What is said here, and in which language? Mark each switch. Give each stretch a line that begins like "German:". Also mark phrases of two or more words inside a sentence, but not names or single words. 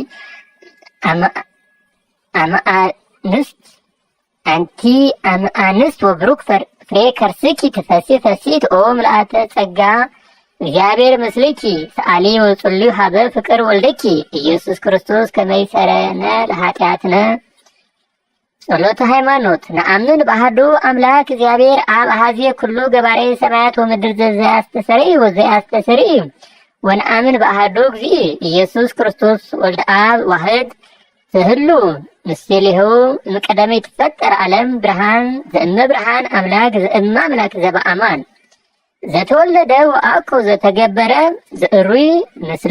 Geez: አንስት ወብሩክ ፍሬ ከርስኪ ትፈሲ ፈሲት ኦ ምልአተ ጸጋ እግዚአብሔር ምስልኪ ሰአሊ ወጽልዩ ሀበ ፍቅር ወልደኪ ኢየሱስ ክርስቶስ ከመ ይሠረየነ ለኃጢአትነ። ጸሎተ ሃይማኖት ነአምን በአሐዱ አምላክ እግዚአብሔር አብ አሐዜ ኩሉ ገባሬ ሰማያት ወምድር ዘያስተሰርይ ወዘያስተሰርይ ወነአምን በአሐዱ እግዚእ ኢየሱስ ክርስቶስ ወልደ አብ ዋሕድ ዘህሉ ምስሌሁ እምቀደመ ይትፈጠር ዓለም ብርሃን ዘእመ ብርሃን አምላክ ዘእመ አምላክ ዘበአማን ዘተወለደ ወአኮ ዘተገበረ ዘእሩይ ምስለ